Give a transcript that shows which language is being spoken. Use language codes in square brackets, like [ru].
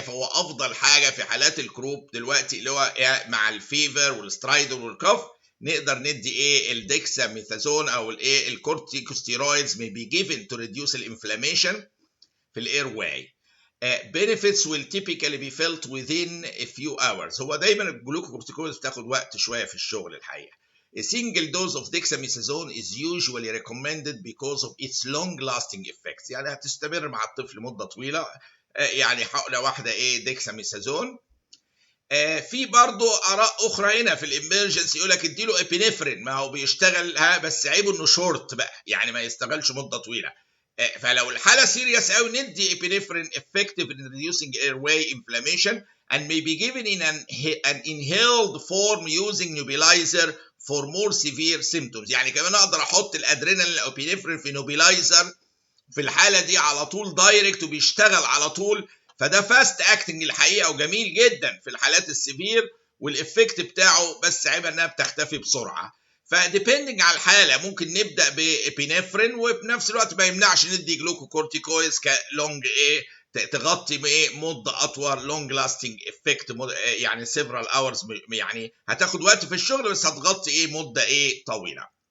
[ar] فهو أفضل حاجة في حالات الكروب دلوقتي اللي هو مع الفيفر والسترايدر والكف، نقدر ندي ايه؟ الديكساميثازون او الايه؟ الكورتيكوستيرويدز [en] may be given to reduce [ar] الانفلاميشن في الاير واي. [en] benefits will typically be felt within a few hours. [ar] هو دايما الجلوكوكورتيكويدز بتاخد وقت شويه في الشغل الحقيقه. [en] A single dose of dexamethasone is usually recommended because of its long-lasting effects. [ar] يعني هتستمر مع الطفل مدة طويلة. يعني حقنة واحدة ايه ديكساميثازون. في برضه آراء أخرى هنا في الإمرجنسي يقول لك اديله إبينفرين، ما هو بيشتغل بس عيبه إنه شورت بقى، يعني ما يشتغلش مدة طويلة. فلو الحالة سيريس قوي ندي إبينفرين [en] effective in reducing airway inflammation and may be given in an inhaled form using nebulizer for more severe symptoms. [ar] يعني كمان اقدر احط الادرينالين او ابينفرين في نوبيلايزر في الحاله دي على طول دايركت وبيشتغل على طول، فده فاست اكتنج الحقيقه وجميل جدا في الحالات السيفير والافكت بتاعه، بس عيبها انها بتختفي بسرعه. فديبندنج على الحاله ممكن نبدا بابينفرين وبنفس الوقت ما يمنعش ندي جلوكوكورتيكويدز كلونج ايه تغطي ايه مده اطول لونج لاستنج افكت، يعني سيفرال اورز، يعني هتاخد وقت في الشغل بس هتغطي ايه مده ايه طويله.